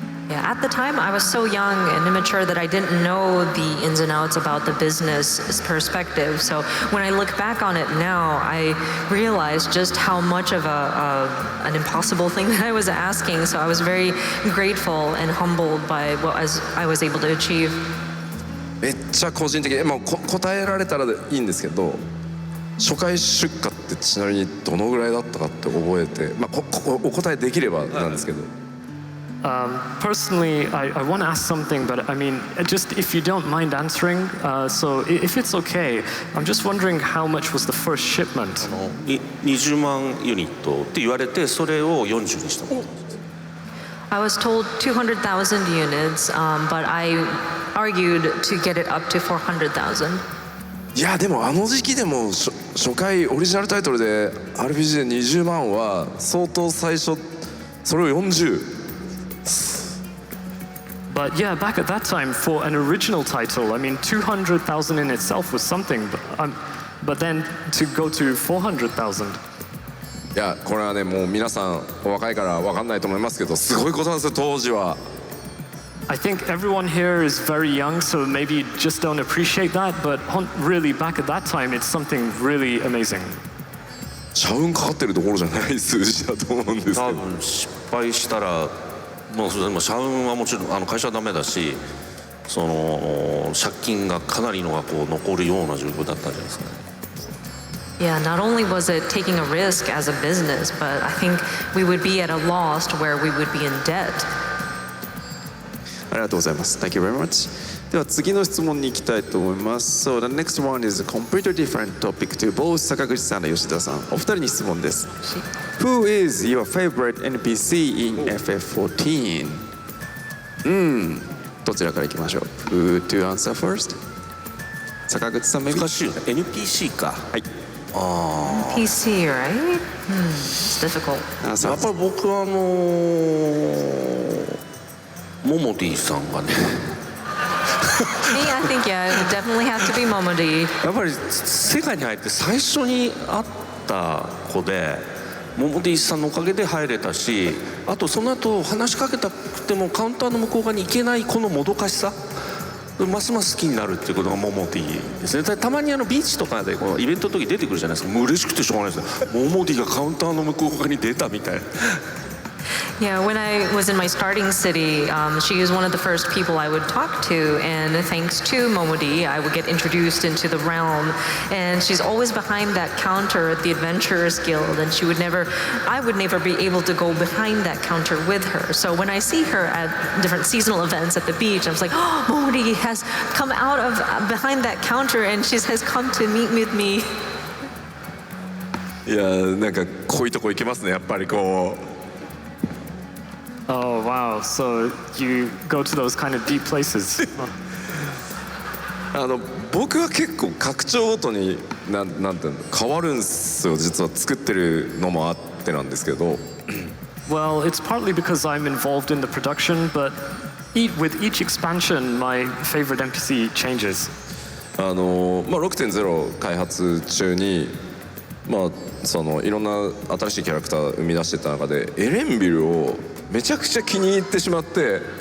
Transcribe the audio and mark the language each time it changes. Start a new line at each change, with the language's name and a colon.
English: Yeah, at the time I was so young and immature that I didn't know the ins and outs about the business perspective. So when I look back on it now, I realize just how much of an impossible thing that I was asking. So I was very grateful and humbled by what I was able to achieve.
Japanese: めっちゃ個人的に、まあ、答えられたらいいんですけど、初回出荷ってちなみにどのぐらいだったかって覚えて、まあ、お答えできればなんですけど。
English: Personally, I want to ask something, but I mean, just if you don't mind answering, so if it's okay, I'm just wondering how much was the first shipment?
Japanese: 20万ユニットって言われて、それを40にした。
English: I was told 200,000 units, but I argued to get it up to 400,000.
Japanese: いやでもあの時期でも初回オリジナルタイトルで RPG で20万は相当最初、それを40。
English: But yeah, back at that time, for an original title, I mean, 200,000 in itself was something, but then to go to 400,000.
Japanese: いやこれはね、もう皆さんお若いから分かんないと思いますけど、すごいことなんですよ当時は。
English: I think everyone here is very young, so maybe you just don't appreciate that, but really back at that time, it's something really amazing.
Japanese: 社運かかってるところじゃない数字だと思うんですけど。多分失敗したらもうそれでも社運はもちろん会社はダメだし、その借金がかなりのがこう残るような状況だったんじゃないですかね。
English: Yeah, not only was it taking a risk as a business, but I think we would be at a loss to where we would be in debt.
Japanese: ありがとうございます。
English: Thank you very much.
Japanese: では次の質問に行きたいと思います。
English: So the next one is a completely different topic to both 坂口さんと吉田さん。
Japanese: お二人に質問です。
English: Who is your favorite NPC in FF14?
Japanese: どちらから行きましょう。
English: Who to answer first? 坂口さん、maybe?
Japanese: 難しいよね。NPC か。はい。
English: PC, right? It's difficult.
Japanese: やっぱり僕はモモディさんがね。
English: Me, I think, yeah, it would definitely have to be Momodi.
Japanese: やっぱり世界に入って最初に会った子でモモディさんのおかげで入れたし、あとその後話しかけたくてもカウンターの向こう側に行けないこのもどかしさ、ますます好きになるっていうことがモモディですね。たまにビーチとかでこうイベントの時出てくるじゃないですか。もう嬉しくてしょうがないですよ。モモディがカウンターの向こう側に出たみたいな。
English: Yeah, when I was in my starting city, she was one of the first people I would talk to, and thanks to Momodi, I would get introduced into the realm. And she's always behind that counter at the Adventurers Guild, and I would never be able to go behind that counter with her. So when I see her at different seasonal events at the beach, I was like, oh, Momodi has come out of behind that counter, and she has come to meet with me.
Japanese: いやなんかこういうとこ行けますねやっぱりこう。
English: Oh wow! So you go to those kind of deep places.
Japanese: 僕は結構拡張ごとになんていうの変わるんですよ。実は作ってるのもあってなんですけど。
English: Well, it's partly because I'm involved in the production, but with each expansion, my favorite NPC changes.
Japanese: 6.0 開発中にそのいろんな新しいキャラクター生み出してた中でエレンビルをめちゃくちゃ気に入ってしまって。